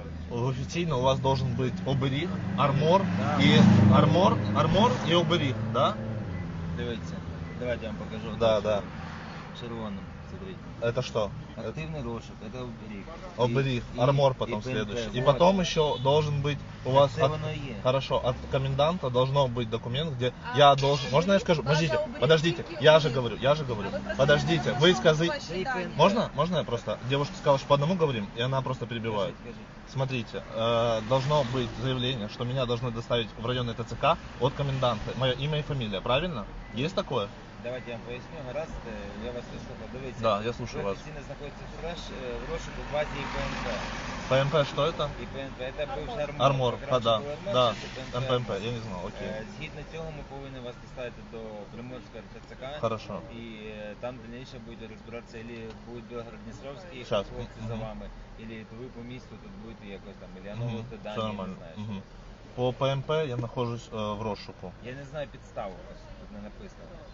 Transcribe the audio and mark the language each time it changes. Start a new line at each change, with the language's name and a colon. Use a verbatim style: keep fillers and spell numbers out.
Russian: Официально у вас должен быть оберіг, армор, да.
Ukrainian: і армор, армор і оберіг, да? Дивіться, давайте я вам покажу.
Russian: Да, да. Червоным, смотрите. Это что? Активный розшук, это оберег. Оберег, и, армор потом и следующий. И потом вот. Еще должен быть у вас от, хорошо, от коменданта должно быть документ, где а я должен. Вы, можно я скажу? Подождите, подождите, я же говорю, я же говорю. А вы подождите, вы скажите. Можно? Можно я просто? Девушка сказала, что по одному говорим, и она просто перебивает. Скажи, скажи. Смотрите, э, должно быть заявление, что меня должны доставить в районный ТЦК от коменданта. Мое имя и фамилия, правильно? Есть такое? Давайте я вам поясню, гаразд, я вас слушаю, дивіться. Да, я слушаю вас.
Ukrainian: Офіційно знаходиться в розшуку в базі ІПМП.
Russian: ПМП, что это? ІПМП, это бывший армор. Армор, а, да, да, МПМП, я не знал, окей.
Ukrainian: Згідно цього ми повинні вас доставити до Приморського ТЦК.
Russian: Хорошо.
Ukrainian: І там дальніше буде розбиратися, або буде Білгород-Дністровський хлопці за вами, або ви по місту тут будете якось там, або Ільяново, угу. Дані, все нормально. Угу.
Russian: По ПМП я нахожусь э, в розшуку.
Ukrainian: Я не знаю підставу, тут не написано.